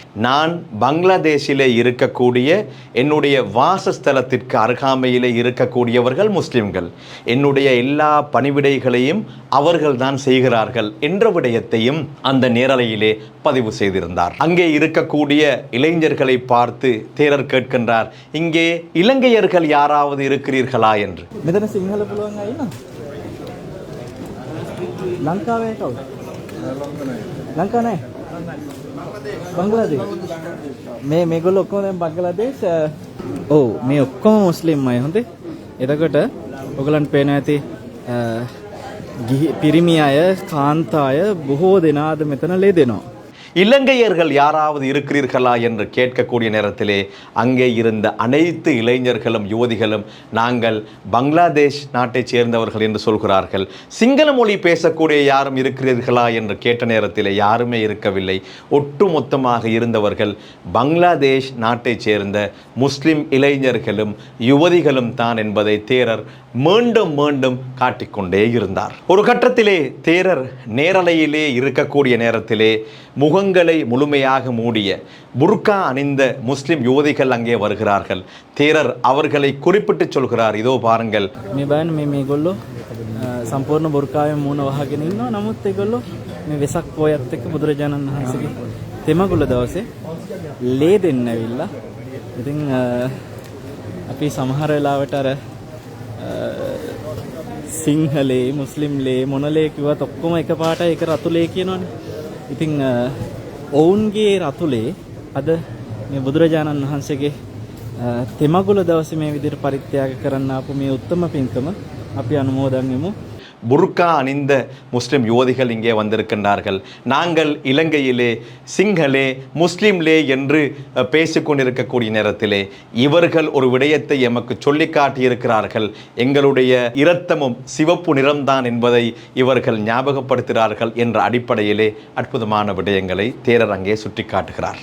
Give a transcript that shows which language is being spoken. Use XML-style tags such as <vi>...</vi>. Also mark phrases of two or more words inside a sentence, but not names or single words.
<ta>நான் பங்களாதேஷிலே இருக்கக்கூடிய என்னுடைய வாசஸ்தலத்திற்கு அருகாமையிலே இருக்கக்கூடியவர்கள் முஸ்லிம்கள். என்னுடைய எல்லா பணிவிடைகளையும் அவர்கள்தான் செய்கிறார்கள் என்ற விடயத்தையும் அந்த நேரலையிலே பதிவு செய்திருந்தார். அங்கே இருக்கக்கூடிய இளைஞர்களை பார்த்து தேரர் கேட்கின்றார், இங்கே இலங்கையர்கள் யாராவது இருக்கிறீர்களா என்று.</ta> <si>මෙතන සිංහල පුළුවන් අය ඉන්නවද? ලංකාවේ කවුද? ලංකා නැහැ. බංග්ලාදේශ. මේගොල්ලෝ ඔක්කොම දැන් බංග්ලාදේශ. ඔව් මේ ඔක්කොම මුස්ලිම් අය හොඳේ. එතකොට ඔයගලන්ට පේන ඇති පිරිමි අය කාන්තාය බොහෝ දෙනාද මෙතන ලේ දෙනවා.</si> <ta>இலங்கையர்கள் யாராவது இருக்கிறீர்களா என்று கேட்கக்கூடிய நேரத்திலே அங்கே இருந்த அனைத்து இளைஞர்களும் யுவதிகளும் நாங்கள் பங்களாதேஷ் நாட்டைச் சேர்ந்தவர்கள் என்று சொல்கிறார்கள். சிங்கள மொழி பேசக்கூடிய யாரும் இருக்கிறீர்களா என்று கேட்ட நேரத்திலே யாருமே இருக்கவில்லை. ஒட்டுமொத்தமாக இருந்தவர்கள் பங்களாதேஷ் நாட்டைச் சேர்ந்த முஸ்லிம் இளைஞர்களும் யுவதிகளும் தான் என்பதை தேரர் மீண்டும் மீண்டும் காட்டிக்கொண்டே இருந்தார். ஒரு கட்டத்திலே தேரர் நேரலையிலே இருக்கக்கூடிய நேரத்திலே முகங்களை முழுமையாக மூடிய புர்கா அணிந்த முஸ்லிம் யுவதிகள் அங்கே வருகிறார்கள். தேரர் அவர்களை குறிப்பிட்டு சொல்கிறார், இதோ பாருங்கள்,</ta> <si>මේ බලන්න මේගොල්ලෝ සම්පූර්ණ බුර්කාවෙන් මූණ වහගෙන ඉන්නවා. නමුත් ඒගොල්ලෝ මේ වෙසක් පොයත් එක්ක බුදුරජාණන් වහන්සේගේ තෙමගුල දවසේ ලේ දෙන්න ඇවිල්ලා. ඉතින් අපි සමහර වෙලාවට අර සිංහලේ මුස්ලිම්ලේ මොනලේ කිව්වත් ඔක්කොම එකපාරට ඒක රතුලේ කියනවනේ. ඉතින් ඔවුන්ගේ රතුලේ අද මේ බුදුරජාණන් වහන්සේගේ තෙමගුල දවසේ මේ විදිහට පරිත්‍යාග කරන්න ආපු මේ උත්තම පින්කම අපි අනුමෝදන් වෙමු.</si> <ta>புர்கா அணிந்த முஸ்லிம் யுவதிகள் இங்கே வந்திருக்கின்றார்கள். நாங்கள் இலங்கையிலே</ta> <si>සිංහලේ මුස්ලිම්ලේ</si> <ta>என்று பேசிக்கொண்டிருக்கக்கூடிய நேரத்திலே இவர்கள் ஒரு விடயத்தை எமக்கு சொல்லி காட்டியிருக்கிறார்கள். எங்களுடைய இரத்தமும் சிவப்பு நிறம்தான் என்பதை இவர்கள் ஞாபகப்படுத்துகிறார்கள் என்ற அடிப்படையிலே அற்புதமான விடயங்களை தேரர் அங்கே சுட்டி காட்டுகிறார்.</ta>